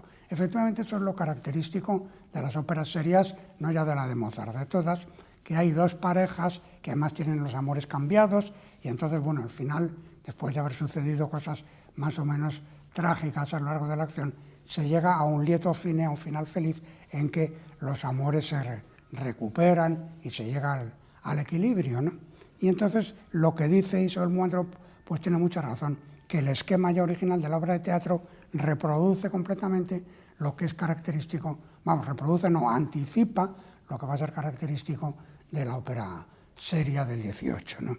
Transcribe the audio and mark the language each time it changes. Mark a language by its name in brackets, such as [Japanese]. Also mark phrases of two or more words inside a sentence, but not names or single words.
[Spanish] Efectivamente, eso es lo característico de las óperas serias, no ya de la de Mozart, de todas, que hay 2 parejas que además tienen los amores cambiados y entonces, bueno, al final, después de haber sucedido cosas más o menos trágicas a lo largo de la acción, se llega a un [Italian] lieto fine, [Spanish] a un final feliz, en que los amores se recuperan y se llega al equilibrio, ¿no? Y entonces lo que dice Isabelle Moindreau pues tiene mucha razón, que el esquema ya original de la obra de teatro reproduce completamente lo que es característico, anticipa lo que va a ser característico de la ópera seria del 18, ¿no?